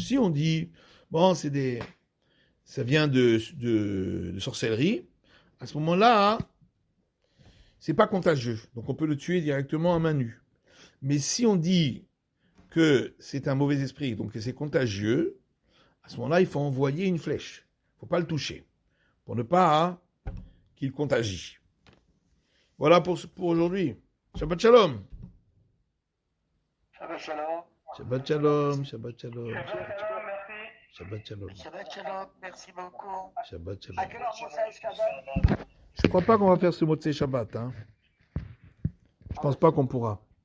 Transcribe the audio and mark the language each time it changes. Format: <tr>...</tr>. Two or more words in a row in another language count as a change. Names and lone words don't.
<fr>Si on dit, bon, ça vient de sorcellerie, à ce moment-là, c'est pas contagieux, donc on peut le tuer directement à main nue. Mais si on dit que c'est un mauvais esprit, donc que c'est contagieux, à ce moment-là, il faut envoyer une flèche. Il ne faut pas le toucher, pour ne pas qu'il contagie. Voilà pour aujourd'hui.</fr> <he>שבת שלום. שבת שלום. שבת שלום. שבת שלום. שבת שלום, merci. שבת שלום. שבת שלום,</he> <fr>merci beaucoup.</fr> <he>שבת שלום.</he> <fr>À quelle heure Moshe Shabbat? Je ne crois pas qu'on va faire ce mot de Shabbat. Je ne pense pas qu'on pourra.</fr>